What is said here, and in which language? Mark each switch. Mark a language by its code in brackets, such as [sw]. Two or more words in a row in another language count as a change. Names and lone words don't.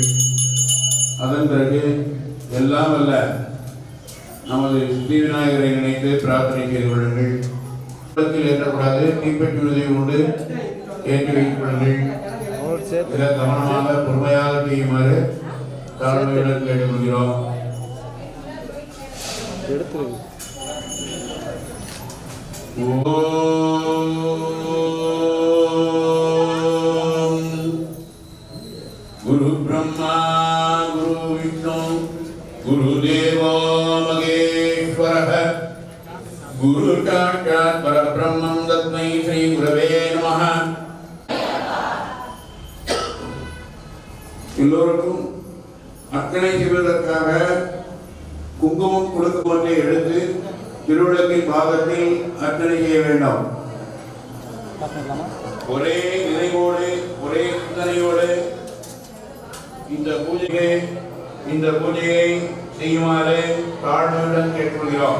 [ta] அதன் பிறகு எல்லாம் அல்ல நமது ஸ்ரீ விநாயகரை நினைத்து பிரார்த்தனை செய்து கொள்ளுங்கள். ஏற்றக்கூடாது, தீப்பெட்டி உதவி கொண்டு ஏற்றி வைத்துக் கொள்ளுங்கள். இதை கவனமாக பொறுமையாக செய்யுமாறு தாழ்மையுடன் கேட்டுக்கொள்கிறோம். [sa] गुरु ब्रह्मा गुरु विष्णु गुरुदेवो महेश्वरः गुरु साक्षात् परब्रह्मं तस्मै श्री गुरवे नमः. [ta] எல்லோருக்கும் அர்ச்சனை செய்வதற்காக குங்குமம் கொடுக்குமத்தை எடுத்து திருவிளக்கின் பாகத்தில் அர்ச்சனை செய்ய வேண்டாம். ஒரே நினைவோடு ஒரே சிந்தனையோடு இந்த பூஜையை செய்யுமாறு தாழ்மையுடன் கேட்டுக்கொள்கிறோம்.